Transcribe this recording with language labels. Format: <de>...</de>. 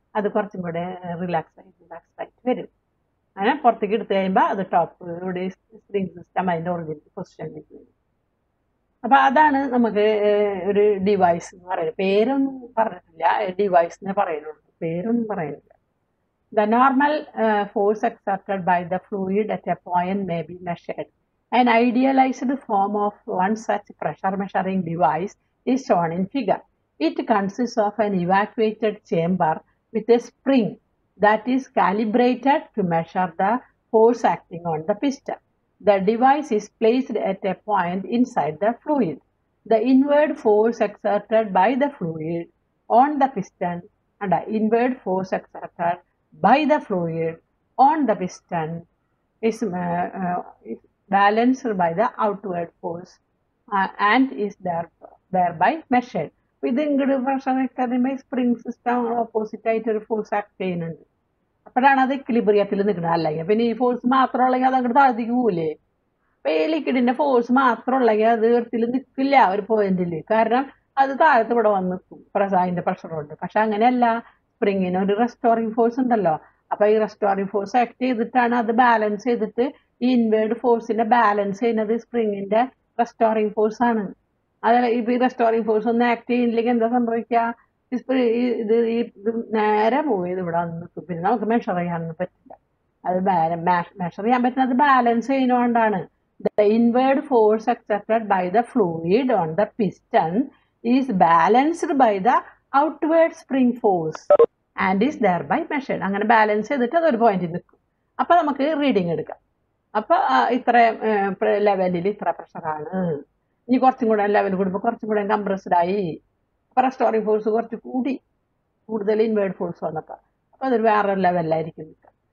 <ml>അത് കുറച്ചും കൂടെ റിലാക്സ് ആയിട്ട് വരും. അങ്ങനെ പുറത്തേക്ക് എടുത്തു കഴിയുമ്പോൾ അത് ടോപ്പ് ഇവിടെ സ്പ്രിംഗ് സിസ്റ്റം അതിൻ്റെ ഒറിജിനൽ പൊസിഷനിലേക്ക് വരും. അപ്പൊ അതാണ് നമുക്ക് ഒരു ഡിവൈസ് എന്ന് പറയുന്നത്. പേരൊന്നും പറഞ്ഞിട്ടില്ല, ഡിവൈസ് എന്നേ പറയുന്നുള്ളൂ, പേരൊന്നും പറയുന്നില്ല.</ml> <en>The normal force exerted by the fluid at a point may be measured. An idealized form of one such pressure measuring device is shown in figure. It consists of an evacuated chamber with a spring that is calibrated to measure the force acting on the piston. The device is placed at a point inside the fluid. The inward force exerted by the fluid on the piston and the inward force exerted by the fluid on the piston is balanced by the outward force and is thereby measured.</en> <ml>ഇത് ഇങ്ങോട്ട് pressure കഴിയുമ്പോൾ spring system opposite ആയിട്ട് ഒരു force act ചെയ്യുന്നുണ്ട്. അപ്പോഴാണ് അത് ഇക്വിലിബ്രിയത്തിൽ നിൽക്കുന്നത്. അല്ലെങ്കിൽ പിന്നെ ഈ ഫോഴ്സ് മാത്രം ഉള്ളെങ്കിൽ അത് അങ്ങോട്ട് താഴ്ത്തിക്ക് പോവില്ലേ. അപ്പൊ ഈ ലിക്വിഡിന്റെ ഫോഴ്സ് മാത്രം ഉള്ളെങ്കിൽ അത് എർത്തിൽ നിൽക്കില്ല ഒരു പോയിന്റിൽ. കാരണം അത് താഴത്ത് ഇവിടെ വന്ന് നിൽക്കും അതിന്റെ പ്രഷർ കൊണ്ട്. പക്ഷെ അങ്ങനെയല്ല, സ്പ്രിങ്ങിന് ഒരു റെസ്റ്റോറിംഗ് ഫോഴ്സ് ഉണ്ടല്ലോ. അപ്പൊ ഈ റെസ്റ്റോറിംഗ് ഫോഴ്സ് ആക്ട് ചെയ്തിട്ടാണ് അത് ബാലൻസ് ചെയ്തിട്ട് ഈ ഇൻവേർഡ് ഫോഴ്സിനെ ബാലൻസ് ചെയ്യുന്നത് സ്പ്രിങ്ങിന്റെ റെസ്റ്റോറിംഗ് ഫോഴ്സ് ആണ്. അതല്ല ഇപ്പൊ ഈ റെസ്റ്റോറിംഗ് ഫോഴ്സ് ഒന്നും ആക്ട് ചെയ്യുന്നില്ലെങ്കിൽ എന്താ സംഭവിക്കുക, ഇത് നേരെ പോയത് ഇവിടെ വന്ന് നിൽക്കും. പിന്നെ നമുക്ക് മെഷർ ചെയ്യാനൊന്നും പറ്റില്ല. അത് മെഷർ ചെയ്യാൻ പറ്റുന്നത് balance ചെയ്യുന്നതുകൊണ്ടാണ്.</ml> <en>The inward force exerted by the fluid on the piston is balanced by the outward spring force and is thereby measured.</en> <ml>അങ്ങനെ ബാലൻസ് ചെയ്തിട്ട് അതൊരു പോയിന്റിൽ നിൽക്കും. അപ്പൊ നമുക്ക് റീഡിങ് എടുക്കാം. അപ്പൊ ഇത്ര ലെവലിൽ ഇത്ര പ്രഷറാണ്. ഇനി കുറച്ചും കൂടെ ലെവൽ കൂടുമ്പോൾ കുറച്ചും കൂടെ കംപ്രസ്ഡ് ആയി. അപ്പൊ റെസ്റ്റോറിംഗ് ഫോഴ്സ് കുറച്ച് കൂടുതൽ ഇൻവേർഡ് ഫോഴ്സ് വന്നപ്പോൾ അപ്പൊ അതൊരു വേറൊരു ലെവലിലായിരിക്കും നിൽക്കുക.</ml>